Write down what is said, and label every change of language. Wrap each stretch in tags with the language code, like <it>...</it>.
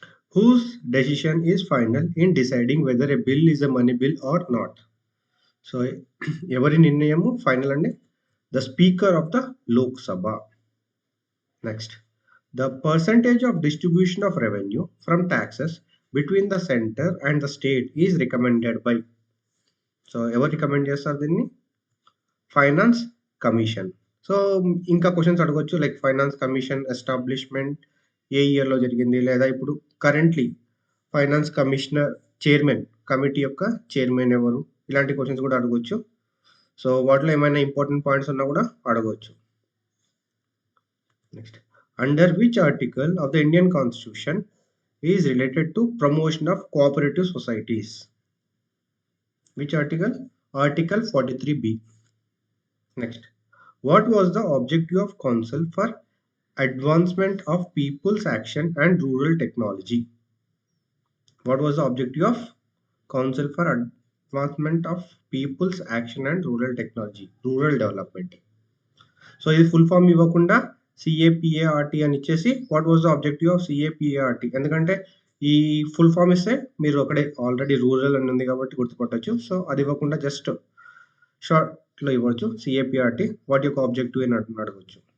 <en>Whose decision is final in deciding whether a bill is a money bill or not? So,</en> <te>evari nirnayamu final andi?</te> <en>The Speaker of the Lok Sabha. Next, the percentage of distribution of revenue from taxes between the center and the state is recommended by.</en> <te>So ఎవరు recommend చేస్తారు దీన్ని? Finance commission. So ఇంకా questions అడగొచ్చు like finance commission establishment ఏ ఇయర్లో జరిగింది, లేదా ఇప్పుడు currently finance commissioner chairman committee యొక్క చైర్మన్ ఎవరు, ఇలాంటి క్వశ్చన్స్ కూడా అడగొచ్చు. సో వాటిలో ఏమైనా ఇంపార్టెంట్ పాయింట్స్ ఉన్నా కూడా అడగొచ్చు.</te> <en>Next, under which article of the Indian Constitution is related to promotion of cooperative societies? Which article? Article 43B. Next, what was the objective of Council for Advancement of People's Action and Rural Technology? What was the objective of Council for Advancement of People's Action and Rural Technology? Rural Development.</en> <te>So ఇది full form ఇవ్వకుండా సిఏపిఏఆర్టీ అని ఇచ్చేసి what was the objective of సిఏపిఏఆర్టీ, ఎందుకంటే ఈ full form ఇస్తే మీరు ఒకటే already rural అని ఉంది కాబట్టి గుర్తుపట్టచ్చు. సో అది ఇవ్వకుండా జస్ట్ షార్ట్లో ఇవ్వచ్చు సిఏపిఆర్టీ, వాటి యొక్క ఆబ్జెక్టివ్ అని అడగవచ్చు.</te>